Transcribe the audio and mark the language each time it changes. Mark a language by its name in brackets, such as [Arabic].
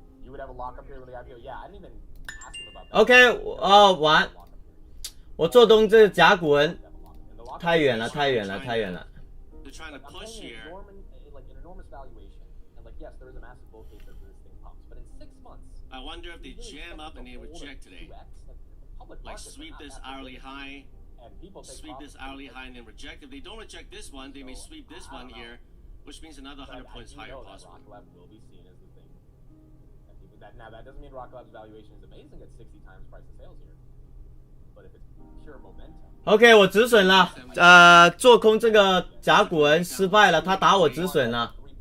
[English] You would have a lockup period with the IPO? Yeah, I didn't even ask him about that. [Chinese] OK， 完。我做东这个甲骨文太远了，太远了，太远了。 [English] They're trying to push here. Like an enormous valuation, and like, yes, there is a massive bull case as this thing pumps, but in 6 months, I wonder if they jam up and they reject today. Like sweep this hourly high, sweep this hourly high and then reject. If they don't reject this one, they may sweep this one here, which means another 100 points higher possibly. Rocket Lab will be seen as the thing. Now that doesn't mean Rocket Lab's valuation is amazing at 60 times price of sales here, but if it's pure momentum. [Chinese] OK， 我止损了。做空这个甲骨文失败了，他打我止损了。